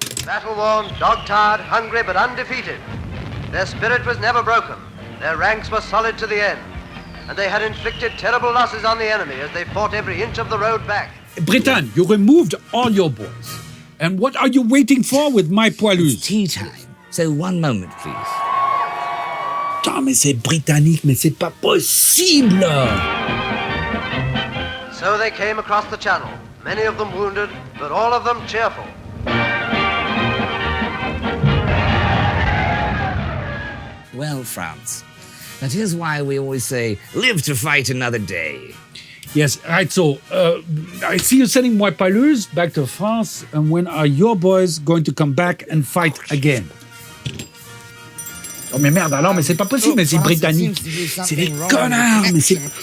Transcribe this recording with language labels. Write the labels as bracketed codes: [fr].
[en] Battle-worn, dog-tired, hungry but undefeated. Their spirit was never broken. Their ranks were solid to the end. And they had inflicted terrible losses on the enemy as they fought every inch of the road back. Britain, you removed all your boys. And what are you waiting for with my poilus? It's tea time, so one moment, please. [fr] Putain, mais c'est britannique, mais c'est pas possible! [en] So they came across the channel, many of them wounded, but all of them cheerful. Well, France, that is why we always say, live to fight another day. Yes, right, so, I see you sending my poilus back to France, and when are your boys going to come back and fight again? [fr] Oh mais merde, alors, mais c'est pas possible, mais c'est britannique. C'est des connards, mais c'est...